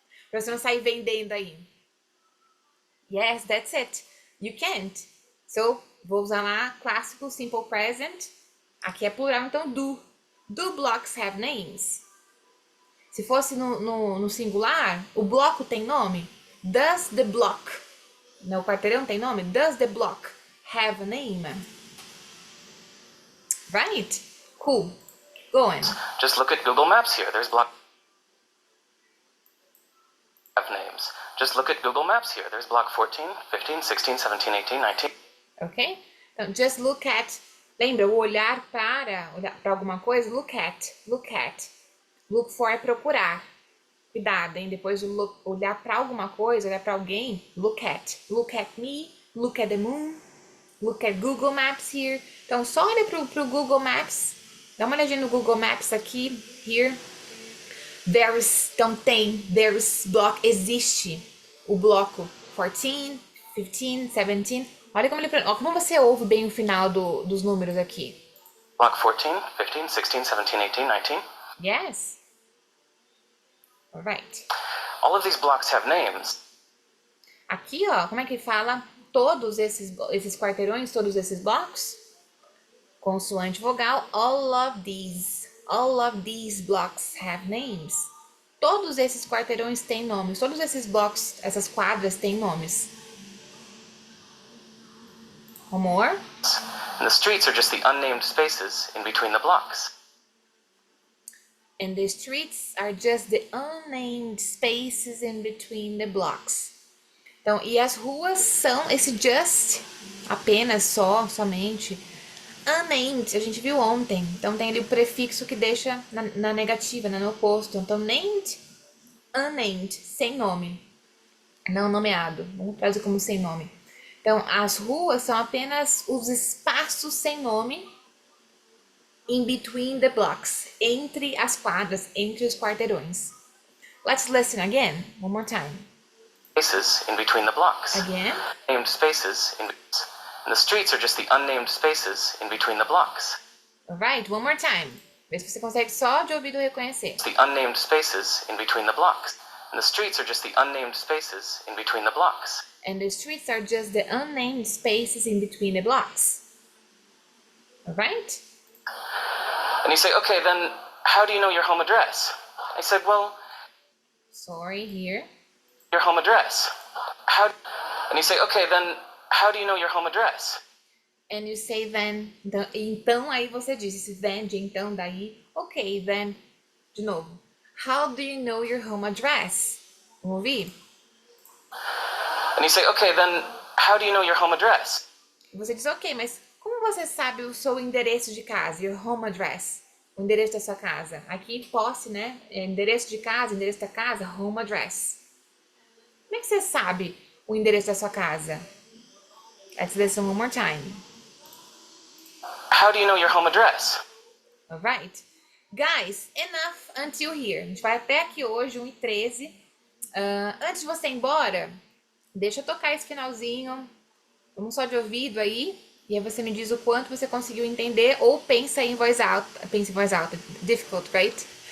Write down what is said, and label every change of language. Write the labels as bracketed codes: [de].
[pt] Pra você não sair vendendo aí. [en] Yes, that's it. You can't. [pt] So, vou usar lá clássico, simple present. Aqui é plural, então do. [en] Do blocks have names? [pt] Se fosse no singular, o bloco tem nome? [en] Does the block, [pt] o quarteirão tem nome? [en] Does the block have a name? Right? Cool. Going. Just look at Google Maps here. There's block have names. Just look at Google Maps here. There's block 14, 15, 16, 17, 18, 19. Ok? Então, just look at. [pt] Lembra, o olhar para alguma coisa? [en] Look at. Look at. Look for [pt] é procurar. Cuidado, hein? Depois de olhar para alguma coisa, olhar para alguém, look at. [en] Look at me, look at the moon, look at Google Maps here. [pt] Então, só olha pro Google Maps. Dá uma olhadinha no Google Maps aqui, here. Então tem, [en] there's block, [pt] existe o bloco 14, 15, 17. Olha como você ouve bem o final dos números aqui. [en] Block 14, 15, 16, 17, 18, 19. Yes. Alright. All of these blocks have names. [pt] Aqui, ó, como é que fala todos esses quarteirões, todos esses blocos? [en] Consoante vogal, all of these blocks have names. [pt] Todos esses quarteirões têm nomes. Todos esses blocos, essas quadras têm nomes. [en] One more. And the streets are just the unnamed spaces in between the blocks. And the streets are just the unnamed spaces in between the blocks. [pt] Então, e as ruas são esse just, apenas, somente, unnamed, a gente viu ontem. Então tem ali o prefixo que deixa na negativa, né, no oposto. Então named, unnamed, sem nome. Não nomeado. Vamos trazer como sem nome. Então as ruas são apenas os espaços sem nome [en] in between the blocks. [pt] Entre as quadras, entre os quarteirões. [en] Let's listen again. One more time. Spaces in between the blocks. Again. Named spaces in, and the streets are just the unnamed spaces in between the blocks. Alright, one more time. [pt] Vê se você consegue só de ouvido reconhecer. [en] The unnamed spaces in between the blocks. And the streets are just the unnamed spaces in between the blocks. And the streets are just the unnamed spaces in between the blocks. Alright? And you say, okay, then how do you know your home address? I said, well, Sorry, here. your home address. And you say, okay, then how do you know your home address? And you say then. [pt] Então aí você diz esse then de então, daí. [en] Ok, then. [pt] De novo. [en] How do you know your home address? [pt] Vamos ouvir? [en] And you say, okay, then how do you know your home address? [pt] Você diz, ok, mas como você sabe o seu endereço de casa? [en] Your home address. [pt] O endereço da sua casa. Aqui, posse, né? Endereço de casa, endereço da casa, home address. Como é que você sabe o endereço da sua casa? [en] Let's listen one more time. How do you know your home address? Alright? [pt] Guys, [en] enough until here. [pt] A gente vai até aqui hoje, 1h13. Antes de você ir embora, deixa eu tocar esse finalzinho. Vamos só de ouvido aí. E aí você me diz o quanto você conseguiu entender ou pensa em voz alta. Pensa em voz alta. [en] Difficult, right?